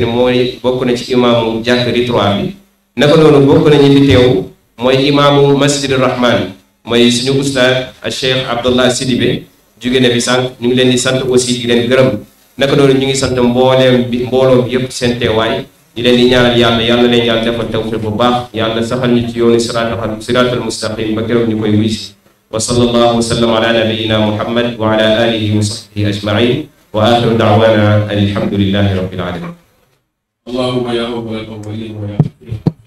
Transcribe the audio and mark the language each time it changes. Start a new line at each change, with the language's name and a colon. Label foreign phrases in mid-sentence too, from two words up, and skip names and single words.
Wolof: mooy bokk na ci imaamu jàkk Ritroir bi naka noonu bokk na ñi fi teew mooy imaamu Masjid Rahman mooy suñu ustaad Cheikh Abdallah Sidibé jóge na fi sànq ñu ngi leen di sant aussi di leen gërëm naka noonu ñu ngi sant mbooloo bi yëpp seen teewaay di leen di ñaanal yàlla leen yàlla defal tawfiq bu baax yàlla saxal ñu ci yoonu
Arabic: الصراط المستقيم
Wolof: ba keroog ñu koy wis
Arabic: وصلى الله وسلم على نبينا محمد وعلى آله وصحبه أجمعين وآخر دعوانا الحمد لله رب العالمين اللهم يا رب الأولين ويا